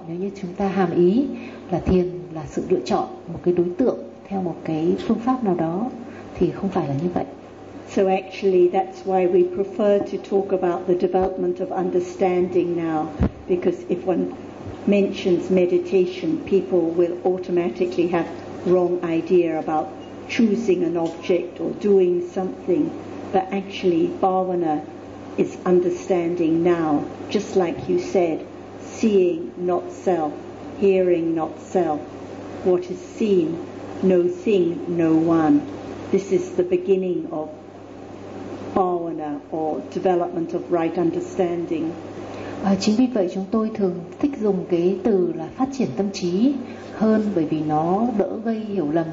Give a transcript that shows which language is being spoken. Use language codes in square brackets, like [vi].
[vi] Nếu như chúng ta hàm ý là thiền là sự lựa chọn một cái đối tượng theo một cái phương pháp nào đó thì không phải là như vậy. [en] So actually that's why we prefer to talk about the development of understanding now, because if one mentions meditation, people will automatically have wrong idea about choosing an object or doing something. But actually bhavana is understanding now, just like you said, seeing not self, hearing not self, what is seen, no thing, no one. This is the beginning of bhavana or development of right understanding. [vi] Chính vì vậy chúng tôi thường thích dùng cái từ là phát triển tâm trí hơn, bởi vì nó đỡ gây hiểu lầm.